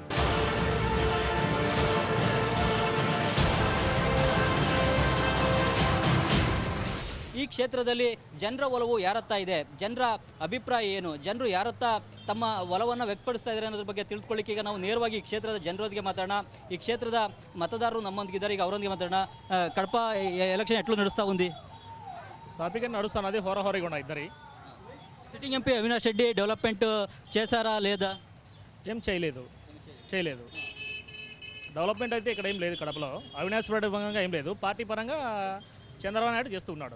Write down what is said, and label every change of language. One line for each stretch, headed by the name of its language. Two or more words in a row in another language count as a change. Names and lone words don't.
Kannada: ಈ ಕ್ಷೇತ್ರದಲ್ಲಿ ಜನರ ಒಲವು ಯಾರತ್ತ ಇದೆ, ಜನರ ಅಭಿಪ್ರಾಯ ಏನು, ಜನರು ಯಾರತ್ತ ತಮ್ಮ ಒಲವನ್ನು ವ್ಯಕ್ತಪಡಿಸ್ತಾ ಇದ್ದಾರೆ ಅನ್ನೋದ್ರ ಬಗ್ಗೆ ತಿಳ್ಕೊಳ್ಳಿಕ್ಕೆ ಈಗ ನಾವು ನೇರವಾಗಿ ಈ ಕ್ಷೇತ್ರದ ಜನರೊಂದಿಗೆ ಮಾತಾಡೋಣ. ಈ ಕ್ಷೇತ್ರದ ಮತದಾರರು ನಮ್ಮೊಂದಿಗಿದ್ದಾರೆ, ಈಗ ಅವರೊಂದಿಗೆ ಮಾತಾಡೋಣ.
Telugu: కడప ఎలక్షన్ ఎట్లా నడుస్తూ ఉంది? సాఫీగా నడుస్తున్నది, హోరహోరీగా ఉన్నాయి ఇద్దరి.
English: sitting MP
Telugu: అవినాష్ రెడ్డి డెవలప్మెంట్ చేశారా లేదా? ఏం చేయలేదు. డెవలప్మెంట్ అయితే ఇక్కడ ఏం లేదు. కడపలో అవినాష్ రెడ్డి పరంగా ఏం లేదు, పార్టీ పరంగా చంద్రబాబు నాయుడు చేస్తున్నాడు.